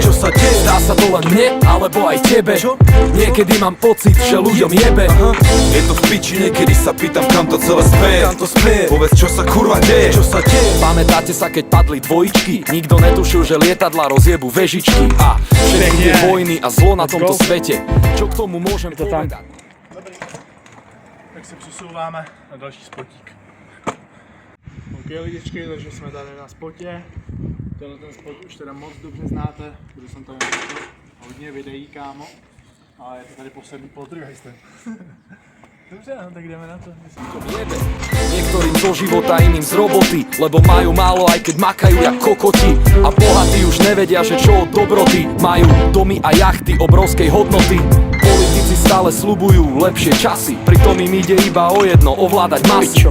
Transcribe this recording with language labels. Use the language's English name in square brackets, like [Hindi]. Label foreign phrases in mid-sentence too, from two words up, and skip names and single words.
[Slovak] Zdá sa to len mne, alebo aj tebe. Niekedy mám pocit, že ľuďom jebe. Je to v piči, niekedy sa pýtam, kam to celé speje. Povedz, čo sa kurva deje. Pamätáte sa, keď padli dvojičky? Nikto netušil, že lietadla rozjebu vežičky. A všetky tie vojny a zlo na tomto svete. Čo k tomu môžem to tam. povedať? [Czech] Tak se přesouváme na další spotík. OK lidičky, takže jsme tady na spotě. Tenhle ten spot už teda moc dobře znáte, protože jsem tady hodně videí, kámo. Ale je to tady poslední poltergeistem. Dobře, no, tak jdeme na to. [Slovak] Niektorým zo života, iným z roboty, lebo majú málo, aj keď makajú jak kokoti. A bohatí už nevedia, že čo od dobroty. Majú domy a jachty obrovskej hodnoty. Politici stále sľubujú lepšie časy, pritom im ide iba o jedno, ovládať masy.